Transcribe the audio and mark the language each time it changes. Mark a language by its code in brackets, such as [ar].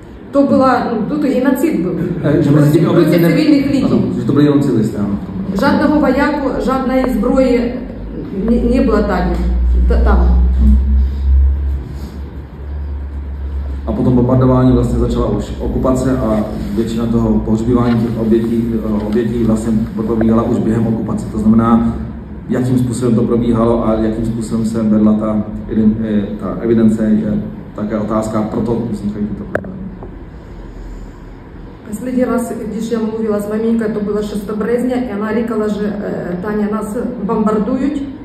[uk] То була, тут геноцид був проти цивільних людей. [cs] Že to byli jenom civilisté. [uk] Жодного вояку, жодної зброї не було там. [cs] A potom bombardování vlastně začala už okupace a většina toho pohřbívání těch obětí vlastně probíhala už během okupace. To znamená, jakým způsobem to probíhalo a jakým způsobem se vedla ta evidence, je také otázka, proto vznikají tyto problémy. [ru] Последний раз, [uk] když я мовила з мамінькою, то було 6 березня, і вона рікала, що Таня, нас бомбардують.